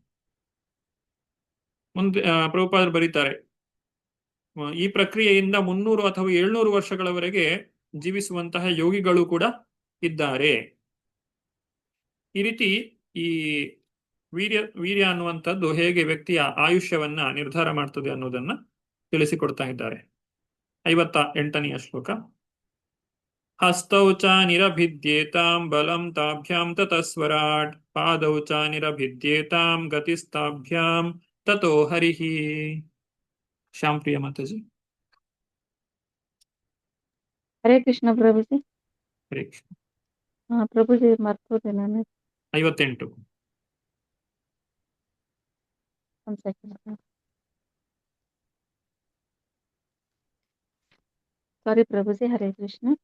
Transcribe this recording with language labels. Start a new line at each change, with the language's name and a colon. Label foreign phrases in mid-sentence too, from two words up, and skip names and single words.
Kannada: ಮುಂದೆ ಪ್ರಭುಪಾದರು ಬರೀತಾರೆ, ಈ ಪ್ರಕ್ರಿಯೆಯಿಂದ 300 ಅಥವಾ 700 ವರ್ಷಗಳವರೆಗೆ ಜೀವಿಸುವಂತಹ ಯೋಗಿಗಳು ಕೂಡ ಇದ್ದಾರೆ. ಈ ರೀತಿ ಈ ವೀರ್ಯ ಅನ್ನುವಂಥದ್ದು ಹೇಗೆ ವ್ಯಕ್ತಿಯ ಆಯುಷ್ಯವನ್ನ ನಿರ್ಧಾರ ಮಾಡ್ತದೆ ಅನ್ನೋದನ್ನ ತಿಳಿಸಿಕೊಡ್ತಾ ಇದ್ದಾರೆ. 58ನೇ ಶ್ಲೋಕ.
Sanskrit: ಹಸ್ತೌ ಚ ನಿರಭಿದ್ಯೇತಾಂ ಬಲಂ ತಾಭ್ಯಾಂ ತತಸ್ವರಾಟ್ ಪಾದೌ ಚ ನಿರಭಿದ್ಯೇತಾಂ ಗತಿಸ್ತಾಭ್ಯಾಂ ತತೋ ಹರಿಹಿ.
Kannada: ಶ್ಯಾಮ್ ಪ್ರಿಯ ಮಾತಾಜಿ. ಹರೇ ಕೃಷ್ಣ ಪ್ರಭುಜಿ. ಹರೇ ಕೃಷ್ಣ. ಪ್ರಭುಜಿ ಮರ್ತೋದೆ ನಾನು. 58. ಒಂದ್ ಸೆಕೆಂಡ್. ಸಾರಿ ಪ್ರಭುಜಿ. ಹರೇ ಕೃಷ್ಣ.